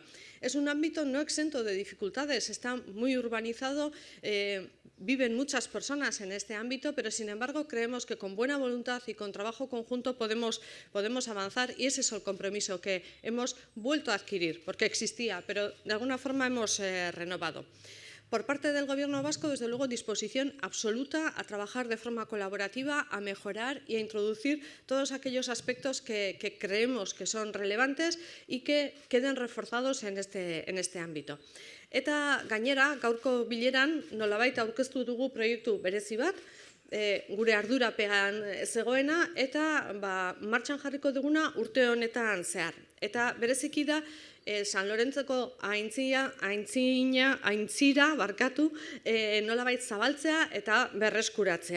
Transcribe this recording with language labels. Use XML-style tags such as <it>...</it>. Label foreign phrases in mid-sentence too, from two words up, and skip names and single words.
<es>Es un ámbito no exento de dificultades, está muy urbanizado, viven muchas personas en este ámbito, pero sin embargo creemos que con buena voluntad y con trabajo conjunto podemos avanzar, y ese es el compromiso que hemos vuelto a adquirir, porque existía, pero de alguna forma hemos renovado. Por parte del Gobierno vasco, desde luego, disposición absoluta a trabajar de forma colaborativa, a mejorar y a introducir todos aquellos aspectos que creemos que son relevantes y que queden reforzados en este ámbito.</es> <eu>Eta gainera, gaurko bileran nolabait aurkeztu dugu proiektu berezi bat, gure ardurapean zegoena, eta martxan jarriko duguna urte honetan zehar. Eta bereziki da, San Lorentzoko aintzira nolabait zabaltzea eta berreskuratzea.</eu>